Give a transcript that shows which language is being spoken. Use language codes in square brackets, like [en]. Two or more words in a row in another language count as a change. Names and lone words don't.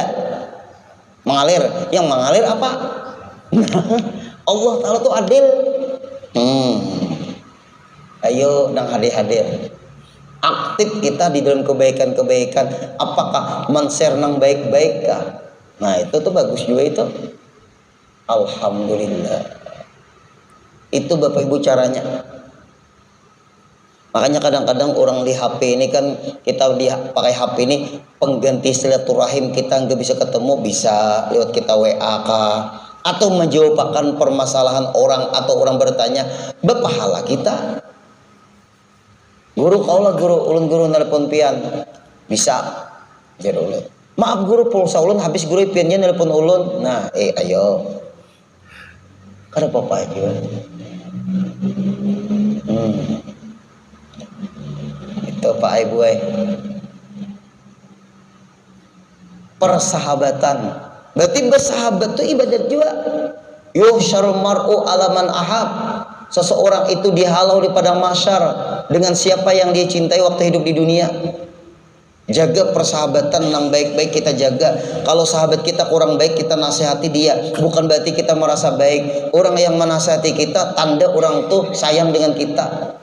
[id] Mengalir. Yang mengalir apa? Allah Ta'ala tuh adil. Ayo nang hadir-hadir. Aktif kita di dalam kebaikan-kebaikan. Apakah men-share nang baik-baik kah? Nah, itu tuh bagus juga itu. Alhamdulillah. Itu Bapak Ibu caranya. Makanya kadang-kadang orang di HP ini kan, kita pakai HP ini pengganti silaturahim, kita nggak bisa ketemu, bisa lewat kita WA kah, atau menjawabkan permasalahan orang atau orang bertanya, berpahala kita. [bjn] Guru kaulah ulun guru nelpon pian, bisa jadi ulun. Maaf guru pulsa ulun habis, guru piannya nelpon ulun. Nah, ayo. Kada apa-apa aja. [id] Itu Pak Ibu. Persahabatan. Berarti bersahabat itu ibadat juga. [ar] يحشر المرء على من أحب. [id] Seseorang itu dihalau di padang mahsyar dengan siapa yang dia cintai waktu hidup di dunia. Jaga persahabatan yang baik-baik, kita jaga. Kalau sahabat kita kurang baik, kita nasihati dia. Bukan berarti kita merasa baik. Orang yang menasihati kita, tanda orang tuh sayang dengan kita.